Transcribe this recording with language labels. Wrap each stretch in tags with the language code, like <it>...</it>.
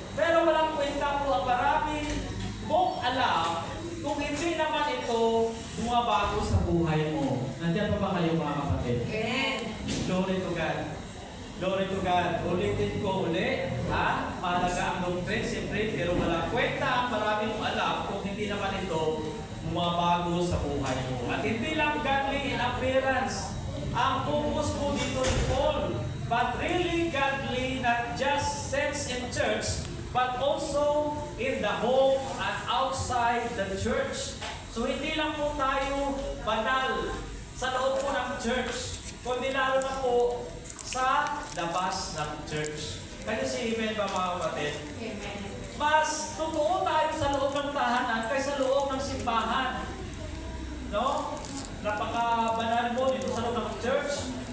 <tl>Pero walang kwenta po ang marami mong alam kung hindi naman ito bumabago sa buhay mo. Nandiyan pa ba kayo mga kapatid? Amen.</tl> <en>Glory to God. Glory to God.</en> <tl>Ulitin ko ulit. Mahalaga ang doctrine, siyempre, pero walang kwenta ang marami mong alam kung hindi naman ito bumabago sa buhay mo. At hindi lang</tl> <en>godly in appearance.</en> <tl>Ang focus po dito ni</tl> <en>Paul, but really godly, not just sense in church, but also in the home and outside the church.</en> <tl>So hindi lang po tayo banal sa loob po ng church, kundi lalo na po sa labas ng church. Kaya si Amen ba mga kapatid? Amen. Mas totoo tayo sa loob ng tahanan kaysa loob ng simbahan. No? Napaka-banal mo dito sa loob ng church.</tl>